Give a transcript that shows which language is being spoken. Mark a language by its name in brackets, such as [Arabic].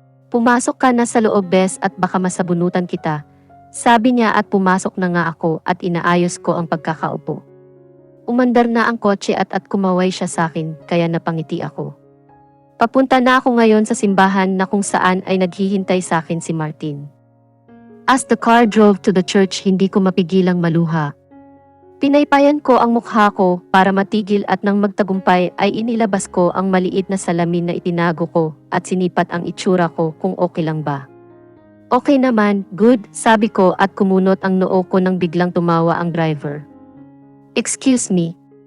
[Filipino] Pumasok ka na sa loob bes at baka masabunutan kita. Sabi niya at pumasok na nga ako at inaayos ko ang pagkakaupo. Umandar na ang kotse at kumaway siya sa akin kaya napangiti ako. Papunta na ako ngayon sa simbahan na kung saan ay naghihintay sa akin si Martin. [English] As the car drove to the church [Filipino] hindi ko mapigilang maluha. Pinaypayan ko ang mukha ko para matigil at nang magtagumpay ay inilabas ko ang maliit na salamin na itinago ko at sinipat ang itsura ko kung okay lang ba. Okay naman, good, sabi ko at kumunot ang noo ko nang biglang tumawa ang driver. [English] Excuse me.